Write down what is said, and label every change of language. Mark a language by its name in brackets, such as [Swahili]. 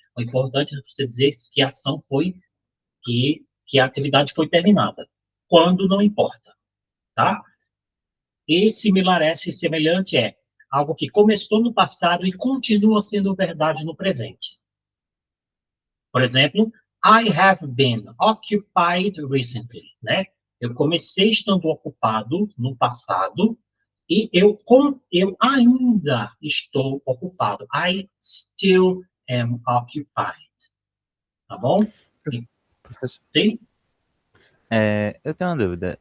[Portuguese] O importante é você dizer que a ação foi, que a atividade foi terminada. Quando não importa, tá? E similar é, semelhante é algo que começou no passado e continua sendo verdade no presente. Por exemplo, [English] I have been occupied recently, né? [Portuguese] Eu comecei estando ocupado no passado e eu ainda estou ocupado. [English] I still am occupied. [Portuguese] Tá bom? Professor, Sim? eu tenho uma dúvida.